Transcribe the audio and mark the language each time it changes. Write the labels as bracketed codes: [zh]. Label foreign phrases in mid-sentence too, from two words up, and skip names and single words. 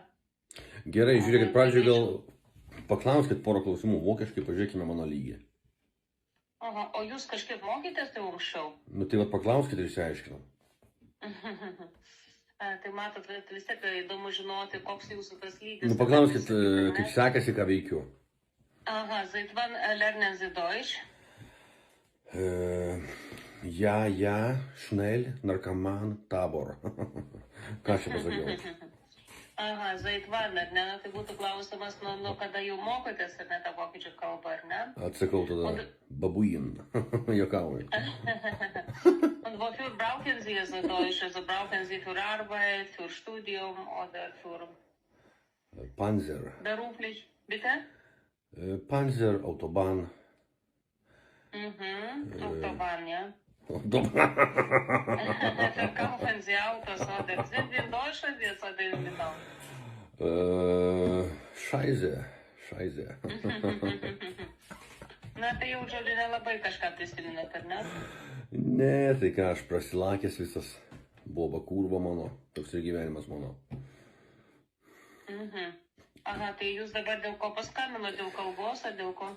[lt] Gerai, žiūrėkit, pradžioje gal paklauskit porą klausimų, vokiškai pažiūrėkime mano lygį. Aha, o jūs kažkaip mokytės tai anksčiau? Nu tai vat paklauskit ir išsiaiškinam. Tai matot, vis tiek įdomu žinoti, koks jūsų tas lygis. Nu paklauskit, kaip sekasi, ką veikiu. [de] Aha, seit wann lernen Sie Deutsch? Ja, schnell, [lt] narkoman, tabor. Ką aš čia pasakiau? [de] Aha, seit wann, [lt] ar ne? Tai būtų klausimas, nuo kada jau mokotės, ar ne, tą vokiečių kalbą, ar ne? Atsakau tada, babuin. Jokauju. [de] Und wofür brauchen Sie es Deutsch? Also brauchen Sie für Arbeit, für Studium oder für Panzer. beruflich? Bitte? Panzer, Autobahn. Autobahn, ja. Autobahn. Verkaufen Sie Autos oder sind Sie in Deutschland jetzt oder in Litauen? Scheiße. [lt] Na tai jau žodžiu nelabai kažką prisiminat, ar ne? Ne, tai ką, aš prasilakęs visas. Boba kurva mano, toks ir gyvenimas mano. Aha, tai jūs dabar dėl ko paskambino, dėl kalbos ar dėl ko?